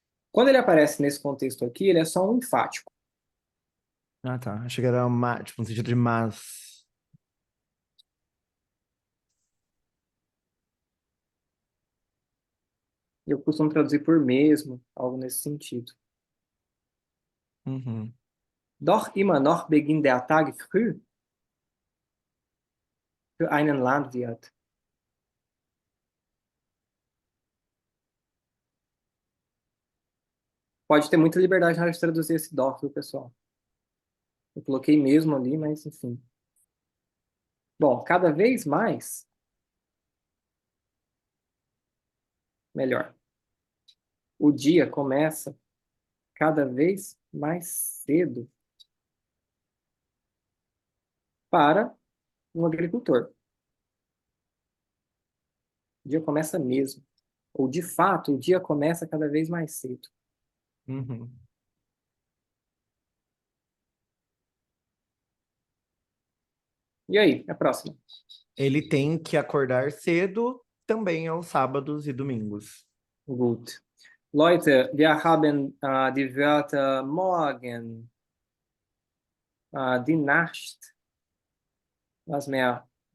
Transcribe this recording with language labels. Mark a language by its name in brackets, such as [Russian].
[Portuguese] Quando ele aparece nesse contexto aqui, ele é só um enfático. Ah, tá. Achei que era tipo, no sentido de mas. Eu costumo traduzir por mesmo, algo nesse sentido. Uhum. [German] Doch immer noch beginnt der Tag früh für einen Landwirt. [Portuguese] Pode ter muita liberdade na hora de traduzir esse doch, viu, pessoal? Eu coloquei mesmo ali, mas enfim. Bom, cada vez mais, melhor. O dia começa cada vez mais cedo para um agricultor. O dia começa mesmo. Ou, de fato, o dia começa cada vez mais cedo. Uhum. E aí, a próxima? Ele tem que acordar cedo também aos sábados e domingos. [German] Gut. Leute, wir haben die Wörter morgen, die Nacht, was mehr?